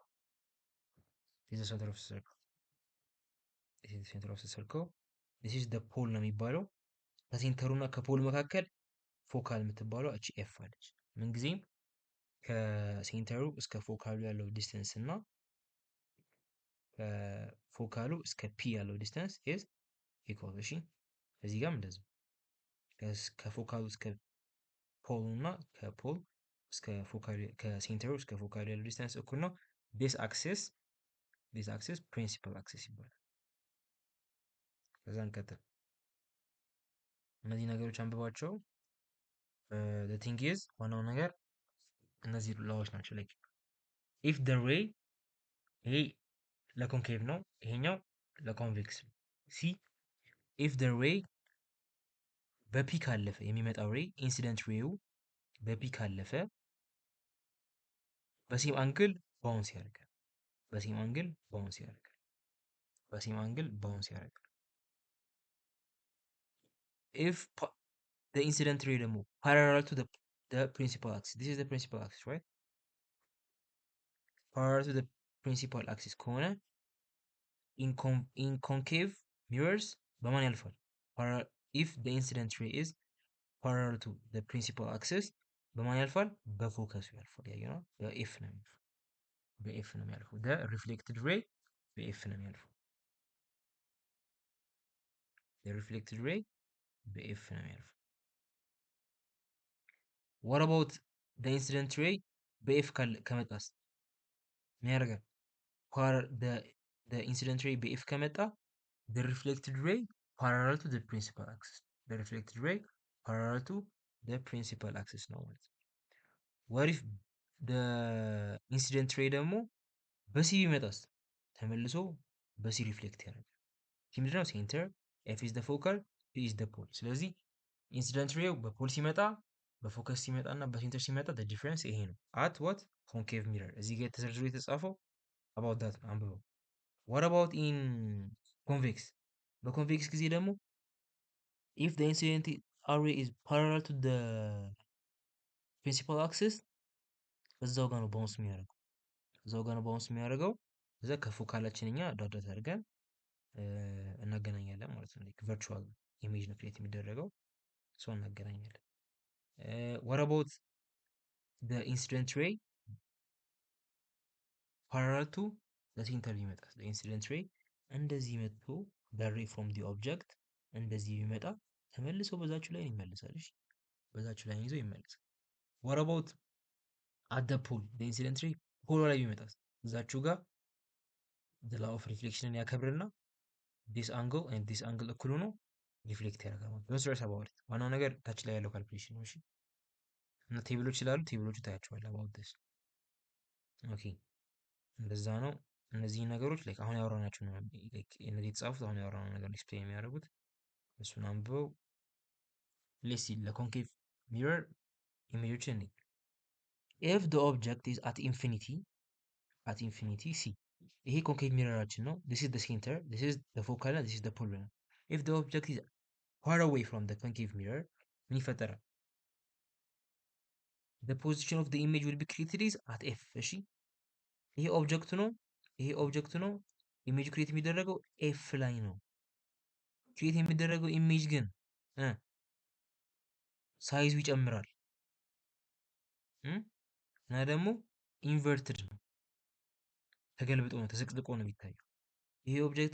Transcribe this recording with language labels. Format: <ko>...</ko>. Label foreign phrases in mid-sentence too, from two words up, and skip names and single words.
<en>This is the center of the circle. This is the center of the circle. This is the pole</en> <am>ነው የሚባለው። ከሴንተሩ እና ከፖል መካከል ፎካል የምትባለው እቺ ኤፍ አለች። ምንጊዜም ከሴንተሩ እስከ ፎካሉ ያለው ዲስተንስ እና ከፎካሉ እስከ ፒ ያለው ዲስተንስ</am> <en>is equal።</en> <am>እሺ እዚህ ጋርም እንደዚህ ከፎካሉ እስከ ፖል እና ከፖል እስከ ፎካሉ ከሴንተሩ እስከ ፎካሉ ያለው ዲስተንስ እኩል ነው።</am> <en>this axis principal axis</en> <am>ይባላል። ከዛ እንቀጥል። እነዚህ ነገሮች አንብባቸው።</am> <en>the thing is</en> <am>ዋናው ነገር እነዚህ ላዎች ናቸው።</am> <en>like if the ray</en> <am>ይሄ ለኮንኬቭ ነው፣ ይሄኛው ለኮንቬክስ ነው። ሲ</am> <en>if the ray</en> <am>በፒ ካለፈ የሚመጣው ሬይ ኢንሲደንት ሬው በፒ ካለፈ በሴም አንግል ባውንስ ያደርጋል።</am> <en>if the incident ray ደግሞ parallel to the principal axis, this is the principal axis, right? parallel to the principal axis ከሆነ in concave mirrors</en> <am>በማን ያልፋል?</am> <en>if the incident ray is parallel to the principal axis</en> <am>በማን ያልፋል? በፎከሱ ያልፋል። ያየው ነው በኤፍ ነው የሚያልፈው።</am> <en>the reflected ray</en> <am>በኤፍ ነው የሚያልፈው።</am> <en>what about the incident ray</en> <am>በኤፍ ከመጣስ ምን ያደርጋል?</am> <en>the incident ray</en> <am>በኤፍ ከመጣ</am> <en>the reflected ray parallel to the principal axis</en> <am>ነው ማለት ነው።</am> <en>what if the incident ray</en> <am>ደግሞ በሲ ቢመጣስ? ተመልሶ በሲ ሪፍሌክት ያደርጋል። ምንድነው?</am> <en>center F is the focal, P is the pole።</en> <am>ስለዚህ ኢንሲደንት ሬው በፖል ሲመጣ በፎከስ ሲመጣ እና በሴንተር ሲመጣ</am> <en>the difference</en> <am>ይሄ ነው።</am> <en>at what concave mirror</en> <am>እዚህ ጋር ተዘርዝሮ የተጻፈው</am> <en>about that</en> <am>አንብበው።</am> <en>what about in convex?</en> <am>በኮንቬክስ ጊዜ ደግሞ</am> <en>if the incident ray is parallel to the principal axis</en> <am>እዛው ጋር ነው ባውንስ የሚያደርገው። እዛ ከፎካላችን እኛ ዳት አድርገን እናገናኛለን ማለት ነው።</am> <en>like virtual image</en> <am>ነው ክሬት የሚደረገው እሷ እናገናኛለን።</am> <en>what about the incident ray parallel to the center ይመጣል። the incident ray</en> <am>እንደዚህ መጥቶ</am> <en>the ray from the object</en> <am>እንደዚህ ቢመጣ ተመልሶ በዛችሁ ላይ ይመለሳል። እሺ በዛችሁ ላይ ይዞ ይመለሳል።</am> <en>what about at the pole? the incident ray</en> <am>ፖል ላይ ቢመጣ እዛችሁ ጋር</am> <en>the law of reflection</en> <am>ያከብርና</am> <en>this angle and this angle</en> <am>እኩል ሆኖ ሪፍሌክት ያደርጋል ማለት ነው። በስራስ አባውት ዋናው ነገር ታች ላይ ያለው ካልኩሌሽን ነው። እሺ እና ቴብሎች ስላሉ ቴብሎቹ ታያቸዋለህ</am> <en>about this</en> <am>ኦኬ እንደዛ ነው። እነዚህ ነገሮች like አሁን ያወራናቸው ነው like እነዚህ የተጻፉት አሁን ያወራነው ነገር ዲስፕሌይ የሚያደርጉት እሱን አንብበው።</am> <en>let's see</en> <am>ለኮንኬቭ ሚረር ኢሜጆችን እንይ።</am> <en>if the object is at infinity see</en> <am>ይሄ ኮንኬቭ ሚረራችን ነው።</am> <en>this is the center, this is the focal and this is the pole</en> <am>ነው።</am> <en>if the object is far away from the concave mirror</en> <am>ምን ይፈጠራል?</am> <en>the position of the image will be created is at f።</en> <am>እሺ ይሄ ኦብጀክት ነው ይሄ ኦብጀክት ነው። ኢሜጅ ክሬት የሚደረገው ኤፍ ላይ ነው። ክሬት የሚደረገው ኢሜጅ ግን ሳይዙ ይጨምራል እና ደግሞ ኢንቨርትድ ነው። ተገልብጦ ነው ተዘቅዝቆ ነው የሚታየው። ይሄ ኦብጀክት</am>